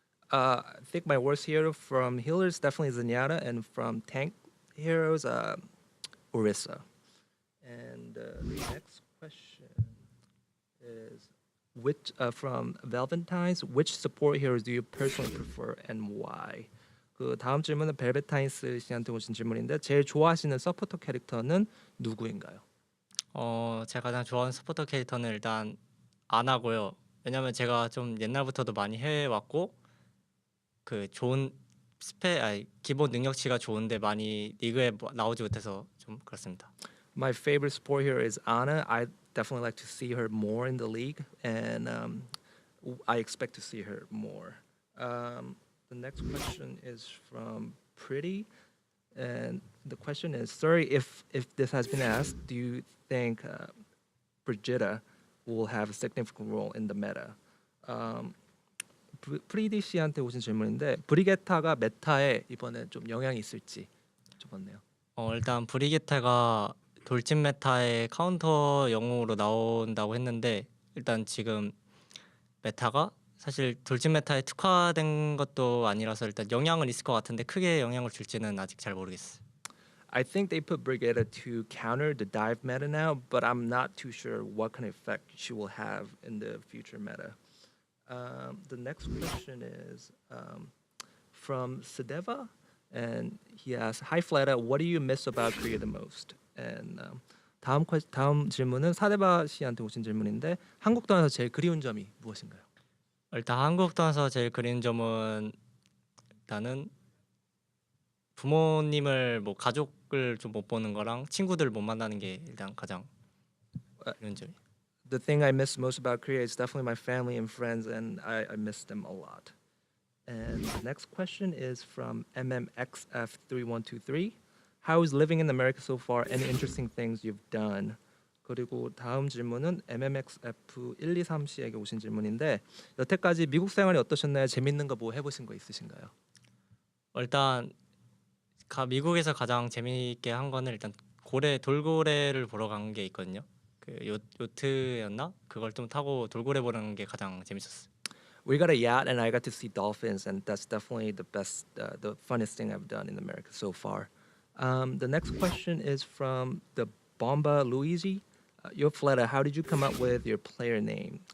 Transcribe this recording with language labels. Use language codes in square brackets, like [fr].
[en] I think my worst hero from healers definitely Zenyatta, and from tank heroes, Orisa. And the next question is from Valentines. Which support heroes do you personally prefer and why? [ko] 그 다음 질문은 벨베타인스 씨한테 오신 질문인데 제일 좋아하시는 서포터 캐릭터는 누구인가요? 제가 가장 좋아하는 서포터 캐릭터는 일단 아나고요. 왜냐면 제가 좀 옛날부터도 많이 해왔고 그 좋은 기본 능력치가 좋은데 많이 리그에 나오지 못해서 좀 그렇습니다. [en] My favorite sport here is Anna. I definitely like to see her more in the league, and I expect to see her more. The next question is from Pretty, and the question is, sorry if this has been asked, do you think Brigitta will have a significant role in the meta? [ko] 프리디 씨한테 오신 질문인데 브리게타가 메타에 이번에 좀 영향이 있을지 여쭤봤네요. 일단 브리게타가 돌진 메타의 카운터 영웅으로 나온다고 했는데 일단 지금 메타가 사실 돌진 메타에 특화된 것도 아니라서 일단 영향은 있을 것 같은데 크게 영향을 줄지는 아직 잘 모르겠어요. [en] I think they put Brigitta to counter the dive meta now, but I'm not too sure what kind of effect she will have in the future meta. The next question is from Sadeva, and he asks, "Hi Fleta, what do you miss about Korea the most?" And [ko] 다음 질문은 사데바 씨한테 오신 질문인데 한국 떠나서 제일 그리운 점이 무엇인가요? 일단 한국 떠나서 제일 그리운 점은 일단은 부모님을 뭐 가족을 좀 못 보는 거랑 친구들 못 만나는 게 일단 가장 그리운 점이. [en] The thing I miss most about Korea is definitely my family and friends, and I miss them a lot. And the next question is from MMXF3123. How is living in America so far? Any interesting things you've done? [ko] 그리고 다음 질문은 MMXF123 씨에게 오신 질문인데 여태까지 미국 생활이 어떠셨나요? 재밌는 거 뭐 해보신 거 있으신가요? 일단 미국에서 가장 재미있게 한 거는 일단 돌고래를 보러 간 게 있거든요. 그 요트였나? 그걸 좀 타고 돌고래 보는 게 가장 재밌었어요. [en] We got a yacht and I got to see dolphins, and that's definitely the best, the funnest thing I've done in America so far. The next question is from the Bomba Luigi. Yo Fleta, how did you come up with your player name?